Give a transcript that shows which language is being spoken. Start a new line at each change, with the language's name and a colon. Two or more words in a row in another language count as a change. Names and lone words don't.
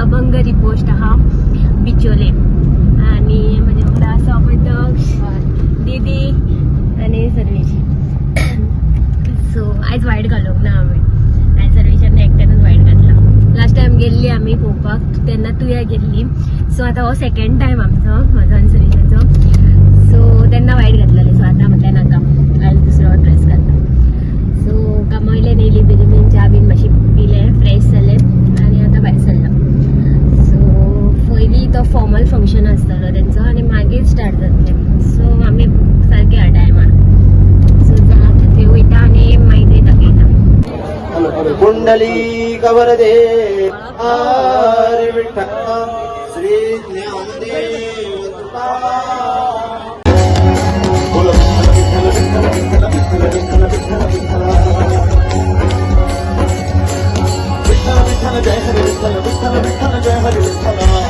Marathi: घरी पोस्ट हा बिचोले आणि माझ्या सोबत दीदी आणि सर्वेश.
Konkani: सो आयज वायट घालूंक ना हांवें, आयज सर्वेशान एकट्यानूच वायट घातला.
English: last time
Konkani: गेल्ली आमी पळोवपाक, तेन्ना तुया गेल्ली. सो आतां हो
English: second time
Konkani: आमचो, म्हाजो आनी सर्वेशाचो. सो तेन्ना वायट घातलेलें. सो आतां म्हटलें नाका, आयज दुसरो ड्रेस घालता. सो कामावयल्यान येयली बेगीन, च्या बीन मातशी पिलें, फ्रेश जालें आनी आतां भायर सरला. सो पयलीं तो
English: formal function
Konkani: आसतलो तेंचो आनी मागीर स्टार्ट जातलें. सो आमी सारके ह्या टायमार सो थंय वयता आनी मागीर थंय दाखयता.
Marathi: कुंडली कवरदे हरे विठ्ठल श्री ज्ञानदेव बोल विठ्ठल विठ्ठल विठ्ठल विठ्ठल विठ्ठल विठ्ठल विठ्ठल विठ्ठल विठ्ठल जय हरे विठ्ठल विठ्ठल विठ्ठल जय हरे विठ्ठल